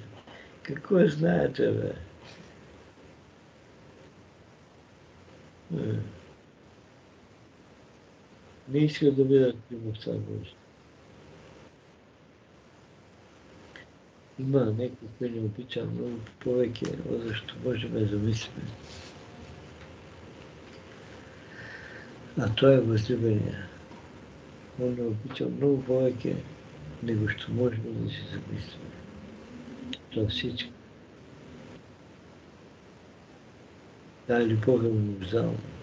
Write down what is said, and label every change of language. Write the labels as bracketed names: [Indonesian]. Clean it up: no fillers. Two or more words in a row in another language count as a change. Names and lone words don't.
[Bulgarian] Какво знаете, бе? Не искат да видят любовта Божия. [Macedonian] Има некои кои не обича много повеќе, зашто можеме да замислиме. А тоа е возлюбение. Он не обича много повеќе, него што можеме да си замислиме. Тоа всички. Таа љубов е универзална.